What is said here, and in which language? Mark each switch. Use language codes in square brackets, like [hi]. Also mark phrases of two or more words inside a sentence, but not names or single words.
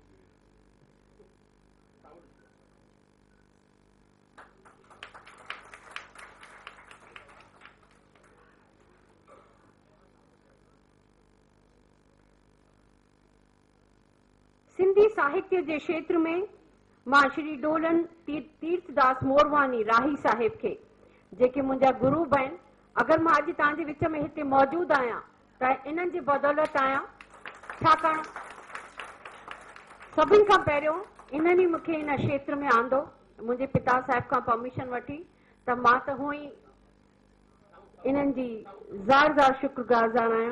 [sd] सिंधी साहित्य के क्षेत्र में मां श्री डोलन तीर्थदास मोरवानी राही साहिब के जेके मुंहिंजा गुरु आहिनि। अगर मां अॼु तव्हांजे विच में हिते मौजूद आहियां त इन्हनि जी बदौलत आहियां, छाकाणि सभिनि खां पहिरियों इन्हनि मूंखे इन क्षेत्र में आंदो। मुंहिंजे पिता साहिब खां परमिशन वठी त मां त हूअं ई इन्हनि जी ज़ार ज़ार शुक्रगुज़ार आहियां।